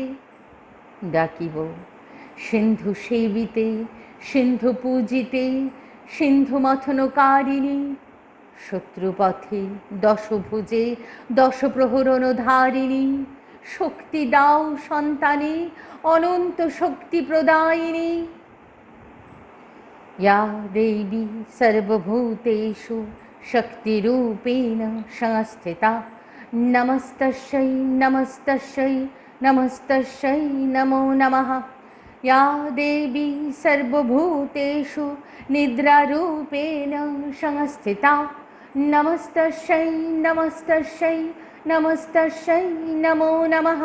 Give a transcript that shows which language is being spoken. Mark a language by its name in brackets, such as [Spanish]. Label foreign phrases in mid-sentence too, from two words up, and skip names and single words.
[Bangla] ডাকিব সিন্ধু সেবিতে, সিন্ধু পূজিতে, সিন্ধু মথনকারিণী, শত্রুপথে দশভুজে দশপ্রহরণ ধারিণী, শক্তি দাও সন্তানে, অনন্ত শক্তি প্রদায়িনী। [Sanskrit] या देवी सर्वभूतेषु शक्तिरूपेण संस्थिता, नमस्तस्यै नमस्तस्यै नमस्तस्यै नमो नमः। या देवी सर्वभूतेषु निद्रारूपेण संस्थिता, नमस्तस्यै नमस्तस्यै नमस्तस्यै नमो नमः।